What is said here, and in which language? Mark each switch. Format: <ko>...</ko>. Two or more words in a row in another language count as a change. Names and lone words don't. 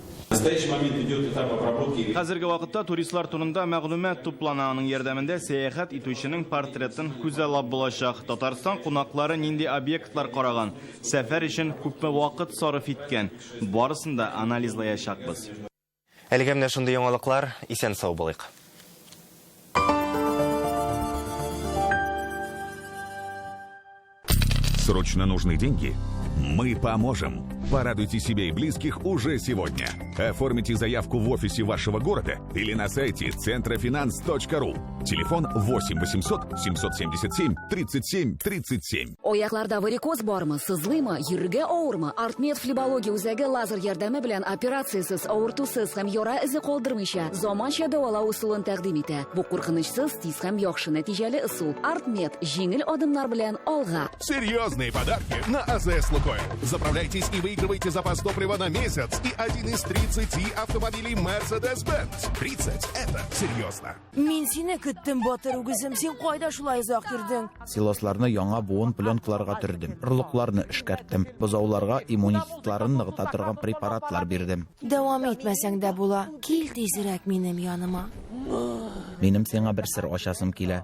<tt>Хәзерге вакытта туристлар турында мәгълүмат туплана, аның ярдәмендә сәяхәт итүченең портретын күзаллап булачак. Татарстан кунаклары нинди объектлар караган, сәфәр өчен күпме вакыт сарыф иткән, барысын да анализлаячакбыз. Әлегә менә шундый яңалыклар, исән сау булыйк.</tt> <ru>Срочно нужны деньги? Мы поможем. Порадуйте себя и близких уже сегодня. Оформите заявку в офисе вашего города или на сайте centrofinance.ru. Телефон 8 800 777 37 37.</ru> <tt>Аякларда варикоз бармы, сызлыймы, йөрергә авырмы? Артмед флебология үзәге лазер ярдәме белән операциясыз, авыртусыз һәм яра эзе калдырмыйча заманча дәвалау усулын тәкъдим итә. Бу куркынычсыз, тиз һәм яхшы нәтиҗәле усул. Артмед җиңел адымнар белән алга.</tt> <ru>Серьезные подарки на АЗС Лукойл. Заправляйтесь и выигрывайте запас топлива на месяц и один из 30 автомобилей Mercedes-Benz. 30 – это серьезно.</ru> <tt>Мин сине көттем, батыр үгезем, син кайда шулай озак йөрдең? Силосларны яңа буын пленкаларга төрдем. Орлыкларны эшкәрттем. Бозауларга иммунитетларын ныгыта торган препаратлар бирдем. Дәвам итмәсәң дә була. Кил тизрәк минем яныма. Минем сиңа бер сер ачасым килә.</tt>